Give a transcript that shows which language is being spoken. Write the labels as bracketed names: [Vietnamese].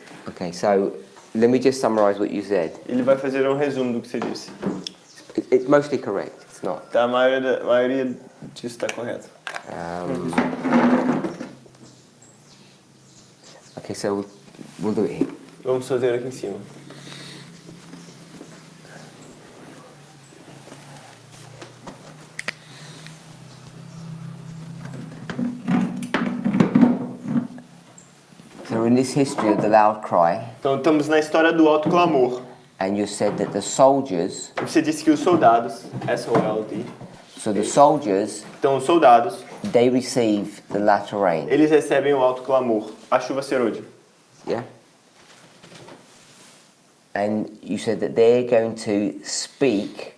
[English] Okay, so let me just summarize what you said. [Portuguese] Ele vai fazer um resumo do que você disse. [English] It's mostly correct, it's not. [Portuguese] Tá, a maioria disso está correto. [English] Okay, so we'll do it here. [Portuguese] Vamos fazer aqui em cima. [English] So we're in this history of the loud cry, [Portuguese] Então estamos na história do alto clamor. [English] and you said that the soldiers, [Portuguese] Você disse que os soldados, S-O-L-D, [English] so the soldiers, [Portuguese] então os soldados, [English] they receive the latter rain. [Portuguese] eles recebem o alto clamor, a chuva serôdia. [English] Yeah? And you said that they're going to speak